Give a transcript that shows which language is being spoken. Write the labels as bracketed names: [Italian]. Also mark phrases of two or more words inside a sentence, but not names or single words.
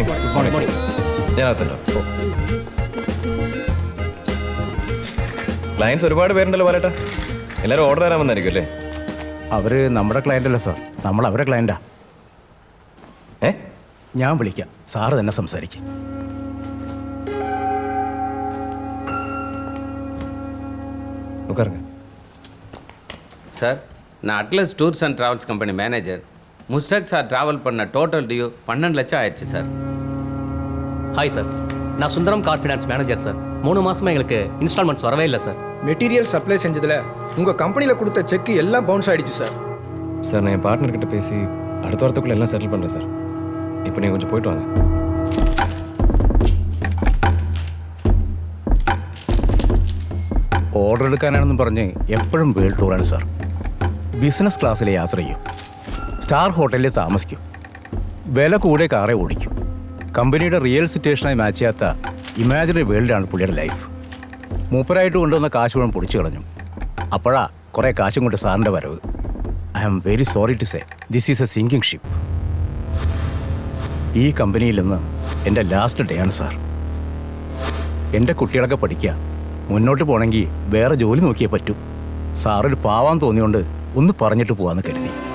[English] Morning. Good morning. [Malayalam] ഞാൻ അകത്തുണ്ടോ? ക്ലയൻസ് ഒരുപാട് പേരുണ്ടല്ലോ പറയട്ടെ. എല്ലാവരും ഓർഡർ തരാൻ വന്നായിരിക്കും അല്ലേ? അവർ നമ്മുടെ ക്ലയൻ്റ് അല്ല സാർ, നമ്മൾ അവരെ ക്ലയൻ്റാ. ഞാൻ വിളിക്കാം, സാറ് തന്നെ സംസാരിക്കും. [Tamil] சார், நான் அட்லஸ் டூர்ஸ் அண்ட் ட்ராவல்ஸ் [English] company manager. [Tamil] முஸ்டாக் சார் ட்ராவல் பண்ண [English] total due [Tamil] 12 லட்சம் ஆயிடுச்சு சார். ஹாய் சார், நான் சுந்தரம் கார் ஃபினான்ஸ் மேனேஜர் சார். 3 மாதமாக எங்களுக்கு இன்ஸ்டால்மெண்ட்ஸ் வரவே இல்லை சார். மெட்டீரியல் சப்ளை செஞ்சதில் உங்கள் கம்பெனியில் கொடுத்த செக் எல்லாம் பவுன்ஸ் ஆகிடுச்சு சார். சார், நான் என் பார்ட்னர்கிட்ட பேசி அடுத்த வாரத்துக்குள்ளே எல்லாம் செட்டில் பண்ணுறேன் சார். இப்போ நீங்கள் கொஞ்சம் போயிட்டு வாங்க. [Malayalam] ഓർഡർ എടുക്കാനാണെന്നും പറഞ്ഞ് എപ്പോഴും [English] world tour [Malayalam] സാർ. [English] business class [Malayalam] യാത്ര ചെയ്യും, [English] star hotel [Malayalam] താമസിക്കും, വില കൂടിയ കാറേ ഓടിക്കും. കമ്പനിയുടെ [English] real situation [Malayalam] മാച്ച് ചെയ്യാത്ത [English] imaginary world [Malayalam] പുള്ളിയുടെ ലൈഫ്. മൂപ്പരായിട്ട് കൊണ്ടുവന്ന കാശ് മുഴുവൻ പൊടിച്ചു കളഞ്ഞു. അപ്പോഴാ കുറേ കാശും കൊണ്ട് സാറിൻ്റെ വരവ്. [English] I am very sorry to say this is a sinking ship. [Malayalam] ഈ കമ്പനിയിൽ നിന്ന് എൻ്റെ [English] last day [Malayalam] ആണ് സാർ. എൻ്റെ കുട്ടികളൊക്കെ പഠിക്കുക, മുന്നോട്ട് പോകണമെങ്കിൽ വേറെ ജോലി നോക്കിയേ പറ്റൂ. സാറൊരു പാവാൻ തോന്നിയോണ്ട് ഒന്ന് പറഞ്ഞിട്ട് പോവാന്ന് കരുതി.